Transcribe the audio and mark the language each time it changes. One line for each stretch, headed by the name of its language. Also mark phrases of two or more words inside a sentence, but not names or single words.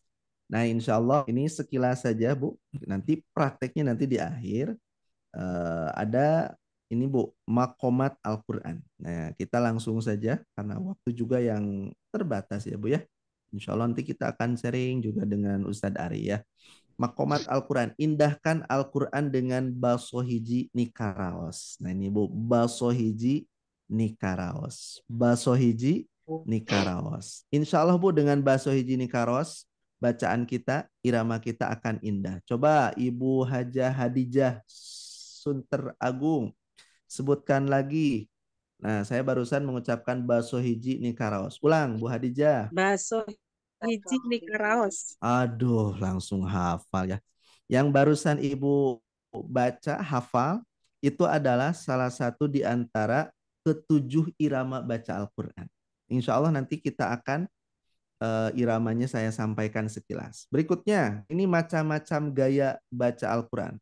Indonesian: Berikutnya Nah,
Arabic: insya Allah
Indonesian: ini sekilas saja Bu. Nanti prakteknya nanti di akhir ada ini Bu,
Arabic: makomat Al-Quran.
Indonesian: Nah, kita langsung saja karena waktu juga yang terbatas ya Bu ya.
Arabic: Insya Allah
Indonesian: nanti kita akan sharing juga dengan Ustadz Ari ya.
Arabic: Makomat Al-Quran,
Indonesian: indahkan Al-Quran dengan basohiji nikaraos. Nah ini Bu, basohiji nikaraos. Basohiji nikaraos.
Arabic: Insya Allah
Indonesian: Bu, dengan basohiji nikaraos, bacaan kita, irama kita akan indah. Coba Ibu Hajah Hadijah Sunter Agung, sebutkan lagi. Nah, saya barusan mengucapkan basohiji nikaraos. Ulang Bu Hadijah. Baso hiji nikaraos. Aduh, langsung hafal ya. Yang barusan Ibu baca, hafal, itu adalah salah satu di antara ketujuh irama baca Al-Quran.
Arabic: Insya Allah
Indonesian: nanti kita akan iramanya saya sampaikan sekilas. Berikutnya, ini macam-macam gaya baca Al-Quran.